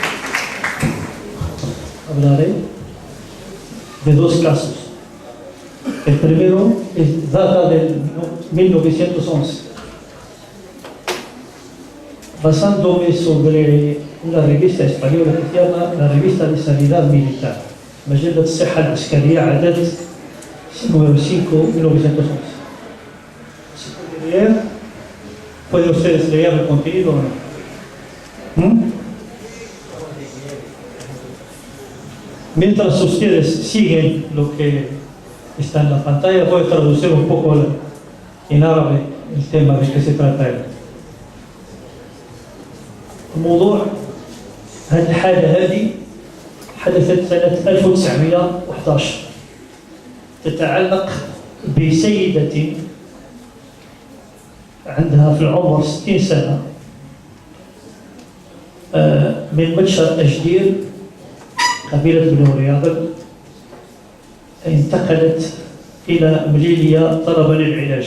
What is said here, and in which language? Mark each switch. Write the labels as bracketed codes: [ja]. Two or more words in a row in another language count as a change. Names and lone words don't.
[es] Hablaré de dos casos. El primero data del 1911. Basándome sobre una revista española que se llama la Revista de Sanidad Militar, [ar] مجلة الصحة العسكرية عدد número 5, 1911. [es] ¿Se puede leer? ¿Pueden ustedes leer el contenido o no? Mientras ustedes siguen lo que está en la pantalla, voy a traducir un poco en árabe el tema de que se trata. [ar] الموضوع هذه الحالة هذه حدثت سنة 1911 تتعلق بسيدة عندها في العمر 60 سنة من مدشر أجدير قبيلة بنو رياض انتقلت إلى مليليا طلبا للعلاج.